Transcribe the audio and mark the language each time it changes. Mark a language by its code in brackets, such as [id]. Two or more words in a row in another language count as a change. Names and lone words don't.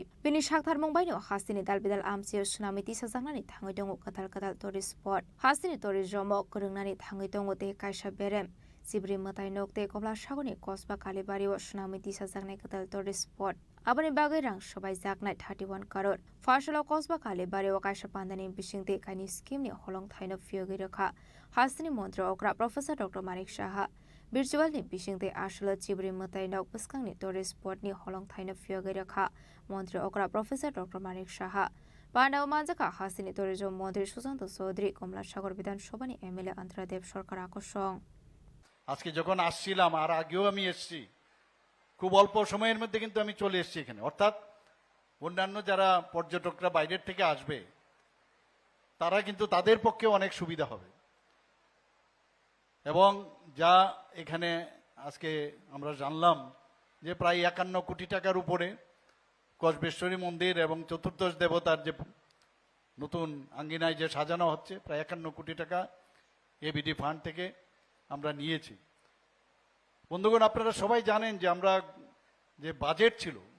[trp] bini sakthar mongbai no Hasini dalbidal amsi sunami tisajangnani thangai dong kadal [en] tourist spot [trp] Hasini tourism korungnani thangai dong te kaisa berem Sibri matai nokte Komla Sagoni Kosba Kalibari wa sunami tisajangnai kadal [en] tourist spot [trp] abani bagai rang sabai jaknai 31 crore Fashala Kosba Kalibari wa kaisa pandani bisingte kaini scheme ni holong thaino fiogi rakha Hasini Montra Okra Professor Dr. Manik Saha Virtual ni bisingte ashala chibri matai nok paskang ni [en] tourist spot [trp] ni holong thaino fiogi rakha Montra Okra Professor Dr. Manik Saha Pandaw Manjaka Hasini Tourism Mantri Susanto Chaudhary Komla Sagar Bidhan Sabha ni MLA Antradev Sarkar আকর্ষণ [bn] আজকে যখন আসছিলাম আর আগেও আমি এসেছি খুব অল্প সময়ের মধ্যে কিন্তু আমি চলে এসেছি এখানে অর্থাৎ অন্যান্য যারা পর্যটকরা বাইরের থেকে আসবে তারা কিন্তু তাদের পক্ষে অনেক সুবিধা হবে এবং যা এখানে আজকে আমরা জানলাম যে প্রায় 51 কোটি টাকার উপরে কসবেশ্বরী মন্দির এবং চতুর্দশ দেবতার যে নতুন আঙ্গিনায় যে সাজানো হচ্ছে প্রায় 51 কোটি টাকা এবিডি ফান্ড থেকে আমরা নিয়েছি বন্ধুগণ আপনারা সবাই জানেন যে আমরা যে বাজেট ছিল